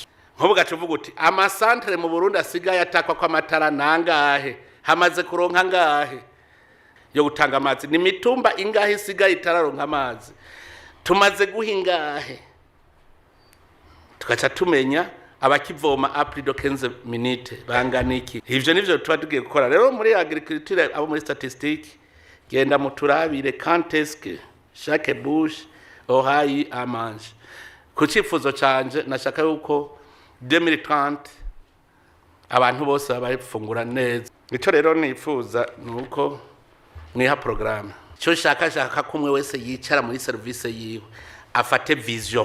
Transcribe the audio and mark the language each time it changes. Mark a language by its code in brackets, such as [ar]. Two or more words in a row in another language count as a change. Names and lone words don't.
[rn] Nkubuga tuvuga uti amasantere mu Burundi asigaye atakwa kwa matara nangahe, hamaze kuronka ngahe yo gutanga amazi, ni mitumba ingahe isigaye itararonka amazi, tumaze guhingahe, tukaca tumenya abakivoma [fr] après de [rn] 15 minutes banganiki. Ivyo nivyo tuba tugiye gukora rero muri agriculture, abo muri statistique genda muturabire [fr] quand est-ce que chaque bouche aura eu à manger. [rn] Ku cifuzo canje nashaka yuko 2030 abantu bose barifungura neza. Ico rero nifuza nuko mwiha programme. Cyo shaka kumwe wese yicara muri service yiwe afate vision.